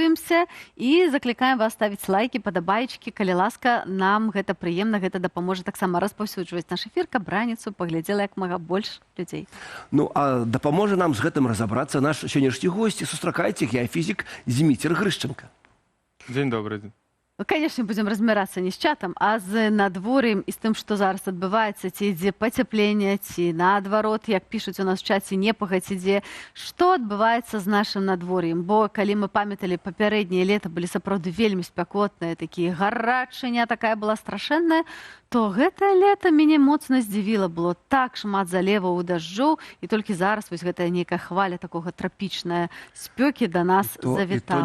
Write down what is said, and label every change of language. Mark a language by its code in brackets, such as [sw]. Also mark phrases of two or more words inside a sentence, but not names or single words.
[be] падпісваемся і заклікаем вас ставіць лайкі, падабайчыкі, калі ласка, нам гэта прыемна, гэта дапаможа таксама распаўсюджваць наш эфір, каб раніцу паглядзела як мага больш людзей. Ну, а дапаможа нам з гэтым разабрацца наш сённяшні госць. Сустракайце, геафізік Зміцер Грышченко. Дзень добры. Ну, [ru] конечно, будем разбираться не с чатом, [be] а з надвор'ем і [uk] з тим, що [be] зараз адбываецца, ці ідзе пацяпленне, ці наадварот, як пишуть у нас в чаце, непагадзь ідзе. Што адбываецца з нашым надвор'ем? Бо калі мы памяталі, папярэднія лета былі сапраўды вельмі спякотныя, такія гарачыня такая была страшэнная, то гэтае лета мяне моцна здзівіла. Было так шмат залеваў у дажджоў, і толькі зараз вось гэтая нейкая хваля такога трапічная спёкі да нас завітала.